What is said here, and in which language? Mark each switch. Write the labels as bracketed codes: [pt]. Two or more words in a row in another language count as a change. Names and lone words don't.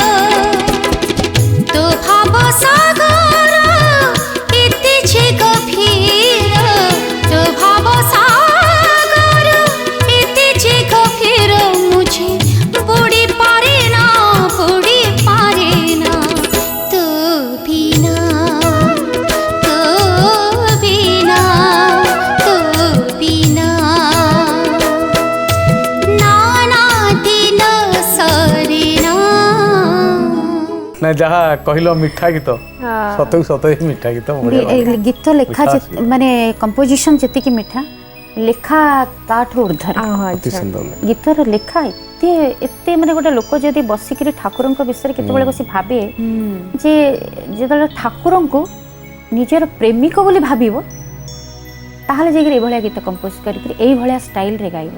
[or] ତୋ ଭାବ ସାଗର ଏତେ ଛେ ଗଭୀର ତୋ ଭାବ ସାଗର ଏତେ ଛେ ଗଭୀର ମୁଝେ ବୁଡ଼ି ପାରେ ନା ତୁ ବିନା ତୁ ବିନା ତୁ ବିନା ନାନା ଦିନ ସରିନା। ନା ଯାହା କହିଲ ମିଠା ଗୀତ, ସତକୁ ସତ ହିଁ ମିଠା ଗୀତ ବଢିଆ ଲାଗେ। ଗୀତ ଲେଖା ମାନେ କମ୍ପୋଜିସନ ଯେତିକି ମିଠା, ଲେଖା ତାଠୁ ଉର୍ଦ୍ଧ୍ୱରେ। ଅତି ସୁନ୍ଦର ଲାଗେ। ଗୀତର ଲେଖା ଏତେ ଏତେ ମାନେ ଗୋଟେ ଲୋକ ଯଦି ବସିକିରି ଠାକୁରଙ୍କ ବିଷୟରେ କେତେବେଳେ ବସି ଭାବେ ଯେ ଯେତେବେଳେ ଠାକୁରଙ୍କୁ ନିଜର ପ୍ରେମିକ ବୋଲି ଭାବିବ ତାହେଲେ ଯାଇକିରି ଏଇଭଳିଆ ଗୀତ କମ୍ପୋଜ କରିକିରି ଏଇଭଳିଆ ଷ୍ଟାଇଲରେ ଗାଇବ।